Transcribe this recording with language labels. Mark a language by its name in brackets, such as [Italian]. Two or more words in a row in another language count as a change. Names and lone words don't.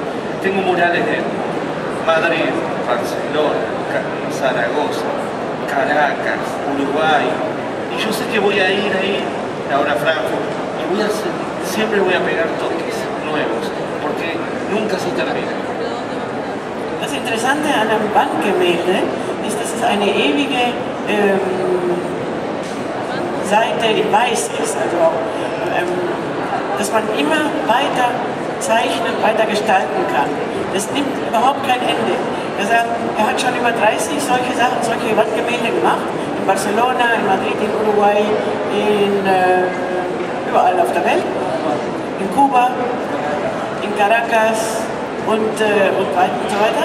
[Spanish] Tengo murales en Madrid, Barcelona, Zaragoza, Caracas, Uruguay, y yo sé que voy a ir ahí, ahora a Frankfurt, y siempre voy a pegar toques nuevos, porque nunca se termina. [German] Das Interessante an einem Wandgemälde ist, dass es eine ewige Seite in Weiß ist, also dass man immer weiter zeichnen, weiter gestalten kann. Das nimmt überhaupt kein Ende. Er hat schon über 30 solche Sachen, solche Wandgemälde gemacht, in Barcelona, in Madrid, in Uruguay, überall auf der Welt, in Kuba, in Caracas und so weiter.